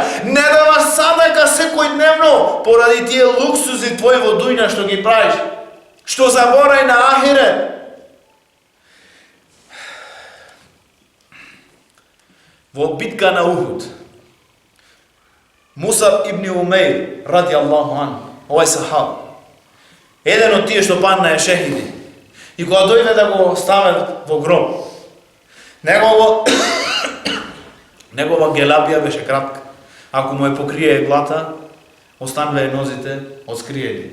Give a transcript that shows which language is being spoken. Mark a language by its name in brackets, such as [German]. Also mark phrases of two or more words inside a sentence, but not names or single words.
[Macedonian] Не даваш садака секојдневно поради тие луксузи твои во дујна што ги правиш. Што заборај на ахирет. Во битка на Ухуд, Мусаб ибн Умейр, [Arabic] رضي الله عنه, [Macedonian] овај сахаб, еден од тие што падна е шехиди. И кога дојде да го стават во гроб, негова гелабија беше кратка. Ако му е покрие глата, остануваа нозите откриени.